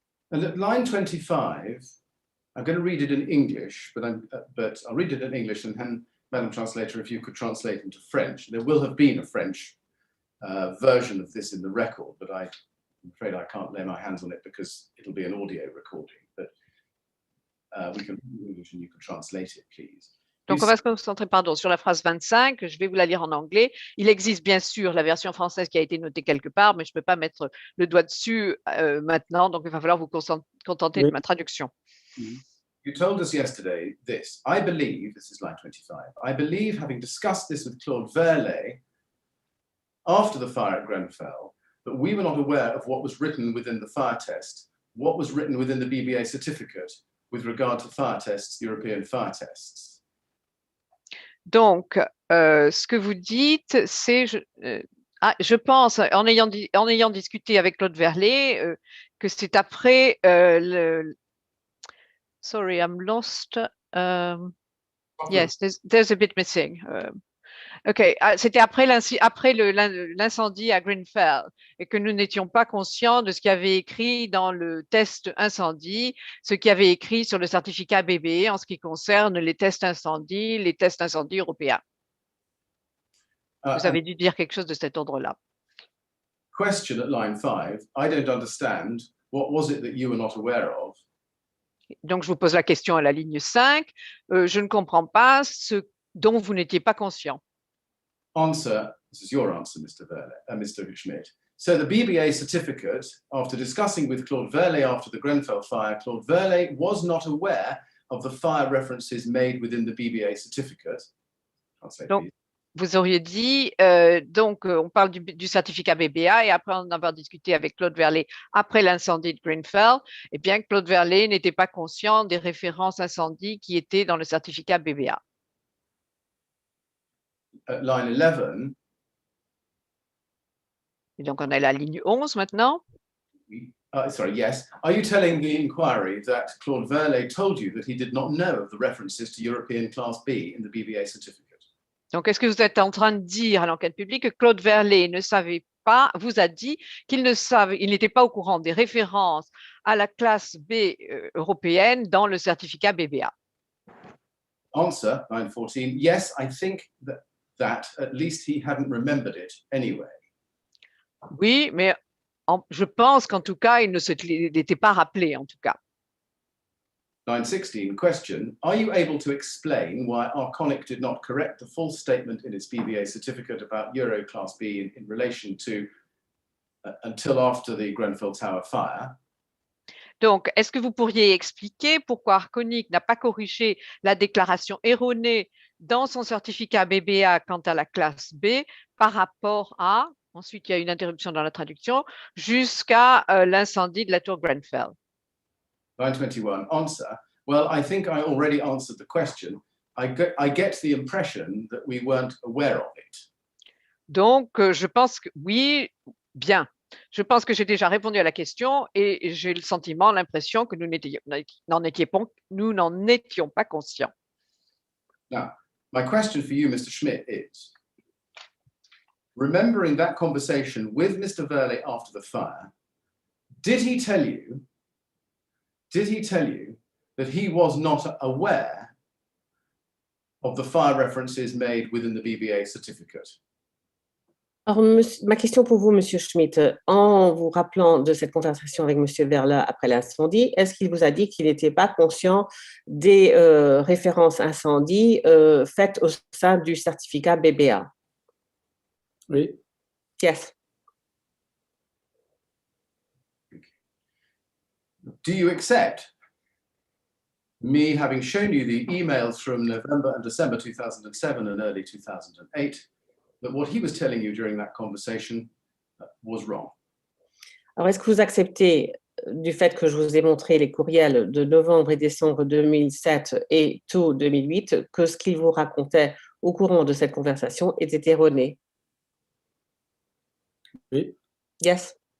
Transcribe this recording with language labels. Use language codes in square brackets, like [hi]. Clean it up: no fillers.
[en] And at line 25, I'm going to read it in English, but I'll read it in English, and then, Madam Translator, if you could translate into French. There will have been a French version of this in the record, but I'm afraid I can't lay my hands on it because it'll be an audio recording. But we can read in English and you can translate it, please. [fr] Donc, on va se concentrer sur la phrase 25. Je vais vous la lire en anglais. Il existe bien sûr la version française qui a été notée quelque part, mais je ne peux pas mettre le doigt dessus maintenant. Donc, il va falloir vous contenter de ma traduction. [en] You told us yesterday this. I believe, this is line 25, I believe, having discussed this with Claude Verlet after the fire at Grenfell, that we were not aware of what was written within the fire test, what was written within the BBA certificate with regard to fire tests, European fire tests. [fr] Donc, ce que vous dites, c'est, je pense, en ayant discuté avec Claude Verlet, que c'est après [en] Sorry, I'm lost. Yes, there's a bit missing. [fr] OK, c'était après l'incendie à Grenfell et que nous n'étions pas conscients de ce qu'il y avait écrit dans le test incendie, ce qu'il y avait écrit sur le certificat BBE en ce qui concerne les tests incendie européens. Vous avez dû dire quelque chose de cet ordre-là. [en] Question at line 5. I don't understand. What was it that you were not aware of? [fr] Donc, je vous pose la question à la ligne 5. Je ne comprends pas ce dont vous n'étiez pas conscient. [en] Answer, this is your answer, Mr. Schmidt. So the BBA certificate, after discussing with Claude Verlet after the Grenfell fire, Claude Verlet was not aware of the fire references made within the BBA certificate. [fr] Donc, vous auriez dit, on parle du certificat BBA et après en avoir discuté avec Claude Verlet après l'incendie de Grenfell, eh bien, Claude Verlet n'était pas conscient des références incendies qui étaient dans le certificat BBA. [en] At line 11. [fr] Et donc, on a la ligne 11 maintenant. [en] Sorry, yes. Are you telling the inquiry that Claude Verlet told you that he did not know of the references to European Class B in the BBA certificate? [fr] Donc, est-ce que vous êtes en train de dire à l'enquête publique que Claude Verlet ne savait pas, vous a dit qu'il n'était pas au courant des références à la classe B européenne dans le certificat BBA? [en] Answer, line 14. Yes, I think that at least he hadn't remembered it anyway. [fr] Oui, mais je pense qu'en tout cas, il n'était pas rappelé, en tout cas. [en] Line 16, question. Are you able to explain why Arconic did not correct the false statement in its BBA certificate about Euro Class B in relation to until after the Grenfell Tower fire? [fr] Donc, est-ce que vous pourriez expliquer pourquoi Arconic n'a pas corrigé la déclaration erronée dans son certificat BBA quant à la classe B par rapport à, ensuite il y a une interruption dans la traduction, jusqu'à l'incendie de la tour Grenfell? [en] Line 21, answer. Well, I think I already answered the question. I get the impression that we weren't aware of it. [fr] Donc, je pense que oui, bien. Je pense que j'ai déjà répondu à la question et j'ai le sentiment, l'impression que nous n'en étions pas conscients. [en] Now, my question for you, Mr. Schmidt, is, remembering that conversation with Mr. Verlet after the fire, did he tell you that he was not aware of the fire references made within the BBA certificate? [fr] Alors, ma question pour vous, Monsieur Schmidt, en vous rappelant de cette conversation avec Monsieur Verlet après l'incendie, est-ce qu'il vous a dit qu'il n'était pas conscient des références incendie faites au sein du certificat BBA? Oui. [en] Yes. Do you accept me having shown you the emails from November and December 2007 and early 2008, that what he was telling you during that conversation was wrong? [fr] Alors, est-ce que vous acceptez du fait que je vous ai montré les courriels de novembre et décembre 2007 et tout 2008, que ce qu'il vous racontait au courant de cette conversation était erroné? Oui. [en] Yes.